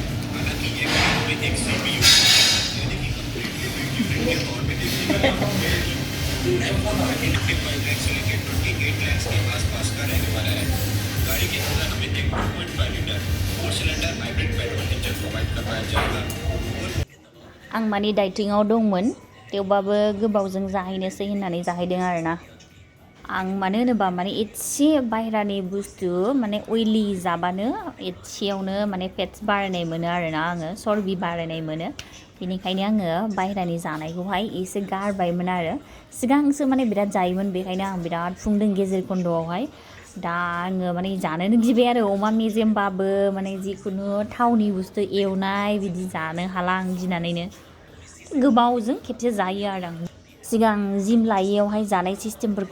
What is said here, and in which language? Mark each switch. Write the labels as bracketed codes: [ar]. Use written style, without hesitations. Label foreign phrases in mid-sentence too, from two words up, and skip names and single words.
[hi] हालांकि ये गाड़ी में एक सीपीयू यानी कि [en] completely built unit [hi] के तौर पे देखने को मिलेगी। रैप4 25 लाख से लेकर 28 लाख के आसपास का रहने वाला है। गाड़ी के अंदर हमें एक 2.5 लीटर 4 सिलेंडर [en] hybrid petrol engine [hi] प्रोवाइड करवाया जाएगा। [brx] आं माने डाइटिंआव दंमोन थेवबाबो गोबावजों जाहैनोसै होननानै जाहैदों आरोना आं मानो होनोबा माने एसे बाहेरानि बुस्थु माने अइलि जाबानो एसेयावनो माने फेट्स बारायनाय मोनो आरोना आङो चर्बि बारायनाय मोनो बेनिखायनो आङो बाहेरानि जानायखौहाय एसे गारबायमोन आरो सिगांसो माने बिराद जायोमोन बेखायनो आं बिराद फुंदों गेजेर खन्द'आवहाय दा आङो माने जानोनो गिबाय आरो अमा मेजेमबाबो माने जिखुनु थावनि बुस्थु एवनाय बिदि जानो हाला आं गिनानैनो गोबावजों खेबसे जायो आरो आं सिगां जिम लायैयावहाय जानाय सिस्टेमफोरखौ